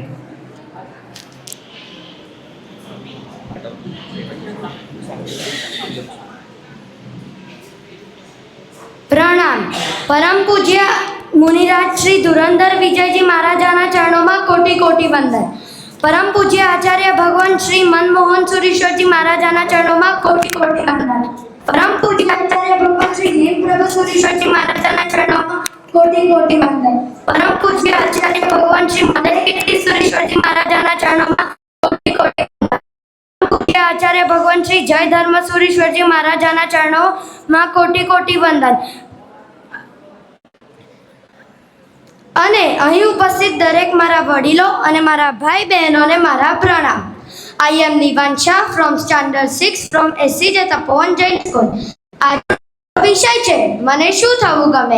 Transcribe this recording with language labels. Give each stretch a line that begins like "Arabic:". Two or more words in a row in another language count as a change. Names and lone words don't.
Gujarati: પ્રણામ પરમ પૂજ્ય મુનિરાજ શ્રી ધુરંધર વિજયજી મહારાજાના ચરણોમાં કોટી કોટી વંદન પરમ પૂજ્ય આચાર્ય ભગવાન શ્રી મનમોહન સુરેશ્વરજી મહારાજાના ચરણોં કોટિ કોટિ વંદન પરમ પૂજ્ય આચાર્ય ભગવાન શ્રી દેવપ્રભુ સુરેશ્વરજી મહારાજાના ચરણોં કોટિ કોટિ વંદન પરમ પૂજ્ય આચાર્ય ભગવાન શ્રી મદનગિરી સુરેશ્વરજી મહારાજાના ચરણોં કોટિ કોટિ વંદન પૂજ્ય આચાર્ય ભગવાન શ્રી જય ધર્મ સુરેશ્વરજી મહારાજાના ચરણોં કોટિ કોટિ વંદન અને અહીં ઉપસ્થિત દરેક મારા વડીલો અને મારા ભાઈ બહેનોને મારા પ્રણામ.
English: I am Nivan Shah from Standard 6 from SCJ તપોવન જૈન સ્કૂલ.
Gujarati: આજનો વિષય છે મને શું થવું ગમે.